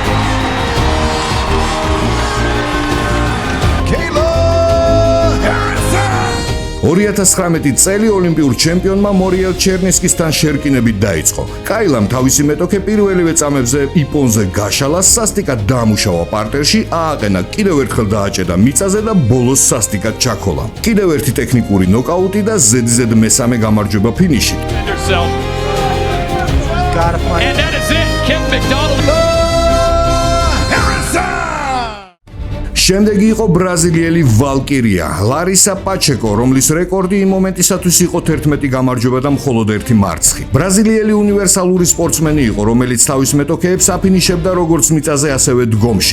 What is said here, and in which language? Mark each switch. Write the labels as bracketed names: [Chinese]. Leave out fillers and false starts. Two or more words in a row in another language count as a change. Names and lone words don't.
[Georgian] 2019 წელი ოლიმპიურ ჩემპიონმა მორიელ ჩერნესკისთან შერკინებით დაიწყო. კაილამ თავისი მეტოქე პირველივე წამებზე იპონზე გაშალა, სასტიკად დაამუშავა პარტერში, ააყენა, კიდევ ერთხელ დააჭედა მიწაზე და ბოლოს სასტიკად ჩაქოლა. კიდევ ერთი ტექნიკური ნოკაუტი და ზედიზედ მესამე გამარჯვება ფინიშით. [English] And that is it. Kim McDonald. [Georgian] შემდეგი იყო ბრაზილიელი ვალკირია ლარისა პაჩეკო, რომლის რეკორდი იმ მომენტისათვის იყო 11 გამარჯვება და მხოლოდ 1 მარცხი. ბრაზილიელი უნივერსალური სპორტსმენი იყო, რომელიც თავის მეტოქეებს აფინიშებდა როგორც მიწაზე, ასევე დგომში.